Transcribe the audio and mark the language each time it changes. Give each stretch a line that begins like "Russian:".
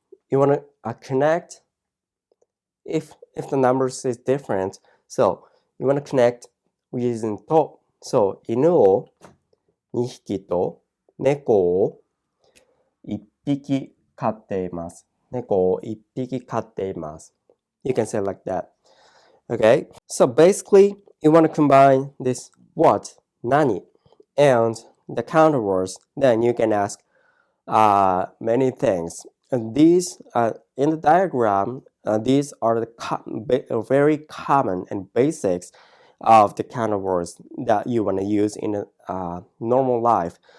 English: You want to connect if the numbers is different. So you want to connect using と.
Japanese: So 犬を2匹と猫を1匹飼っています。猫を1匹飼っています。
English: You can say like that. Okay? So basically, you want to combine this what, 何, and the counter words. Then you can ask many things. And these, in the diagram, these are the very common and basics of the counter words that you want to use in a normal life.